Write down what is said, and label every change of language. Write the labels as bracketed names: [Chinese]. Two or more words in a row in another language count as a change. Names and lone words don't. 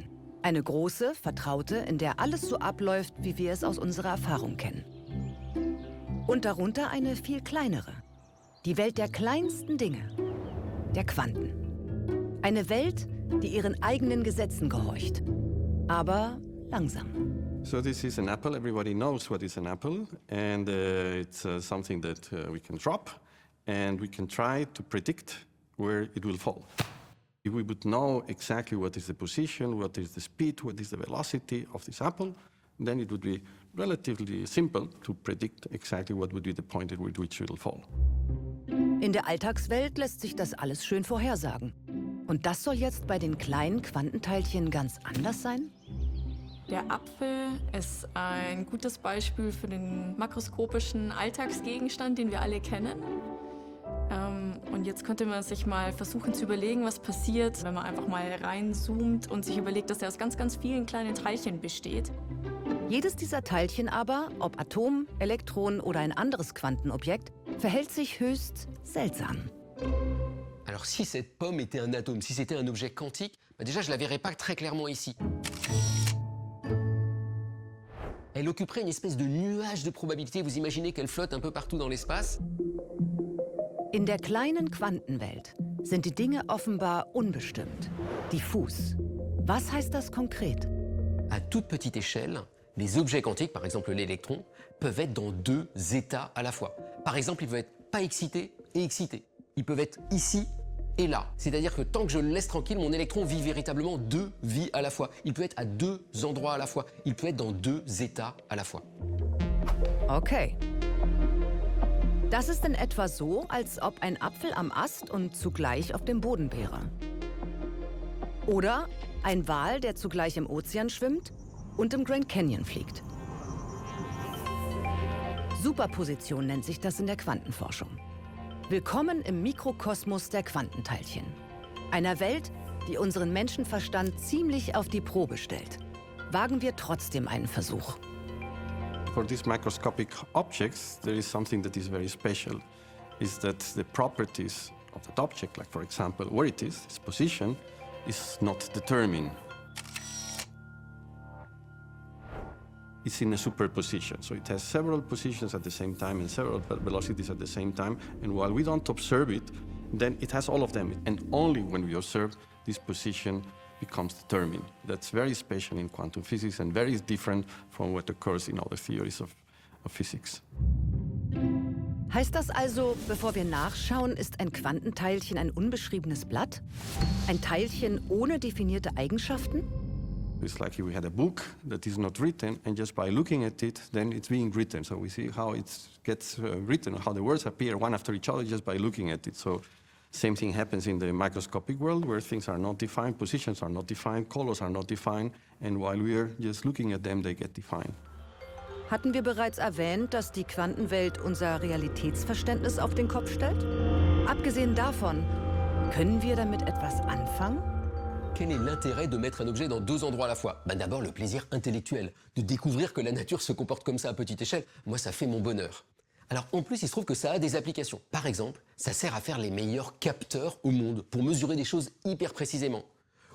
[German] Eine große, vertraute, in der alles so abläuft, wie wir es aus unserer Erfahrung kennen. Und darunter eine viel kleinere. Die Welt der kleinsten Dinge. Der Quanten. Eine Welt, die ihren eigenen Gesetzen gehorcht. Aber langsam. [English] So this is an apple. Everybody knows what is an apple. And it's something that we can drop. And we can try to predict where it will fall. If we would know exactly what is the position, what is the speed, what is the velocity of this apple, then it would be relatively simple to predict exactly what would be the point at which it will fall. [German] In der Alltagswelt lässt sich das alles schön vorhersagen. Und das soll jetzt bei den kleinen Quantenteilchen ganz anders sein? Der Apfel ist ein gutes Beispiel für den makroskopischen Alltagsgegenstand, den wir alle kennen. Und jetzt könnte man sich mal versuchen zu überlegen, was passiert, wenn man einfach mal reinzoomt und sich überlegt, dass er aus ganz, ganz vielen kleinen Teilchen besteht. Jedes dieser Teilchen aber, ob Atom, Elektron oder ein anderes Quantenobjekt, verhält sich höchst seltsam. [French] Alors si cette pomme était un atome, si c'était un objet quantique, déjà je la verrais pas très clairement ici. Elle occuperait une espèce de nuage de probabilité. Vous imaginez qu'elle flotte un peu partout dans l'espace? [German] In der kleinen Quantenwelt sind die Dinge offenbar unbestimmt, diffus. Was heißt das konkret? [French] À toute petite échelle, les objets quantiques, par exemple l'électron, peuvent être dans deux états à la fois. Par exemple, ils peuvent être pas excités et excités. Ils peuvent être ici et là. C'est-à-dire que tant que je le laisse tranquille, mon électron vit véritablement deux vies à la fois. Il peut être à deux endroits à la fois. Il peut être dans deux états à la fois. Okay. [German] Das ist in etwa so, als ob ein Apfel am Ast und zugleich auf dem Boden wäre. Oder ein Wal, der zugleich im Ozean schwimmt und im Grand Canyon fliegt. Superposition nennt sich das in der Quantenforschung. Willkommen im Mikrokosmos der Quantenteilchen. Einer Welt, die unseren Menschenverstand ziemlich auf die Probe stellt. Wagen wir trotzdem einen Versuch. [English] For these microscopic objects, there is something that is very special, is that the properties of that object, like for example, where it is, its position, is not determined. It's in a superposition, so it has several positions at the same time and several velocities at the same time, and while we don't observe it, then it has all of them, and only when we observe this position becomes determined. That's very special in quantum physics and very different from what occurs in other theories of physics. [German] Heißt das also, bevor wir nachschauen, ist ein Quantenteilchen ein unbeschriebenes Blatt? Ein Teilchen ohne definierte Eigenschaften? [English] It's like if we had a book that is not written, and just by looking at it, then it's being written. So we see how it gets written, how the words appear one after each other just by looking at it. So same thing happens in the microscopic world, where things are not defined, positions are not defined, colors are not defined, and while we are just looking at them, they get defined. [German] Hatten wir bereits erwähnt, dass die Quantenwelt unser Realitätsverständnis auf den Kopf stellt? Abgesehen davon, können wir damit etwas anfangen? [French] Quel est l'intérêt de mettre un objet dans deux endroits à la fois? D'abord, le plaisir intellectuel, de découvrir que la nature se comporte comme ça à petite échelle. Moi, ça fait mon bonheur. Alors, en plus, il se trouve que ça a des applications. Par exemple, ça sert à faire les meilleurs capteurs au monde, pour mesurer des choses hyper précisément.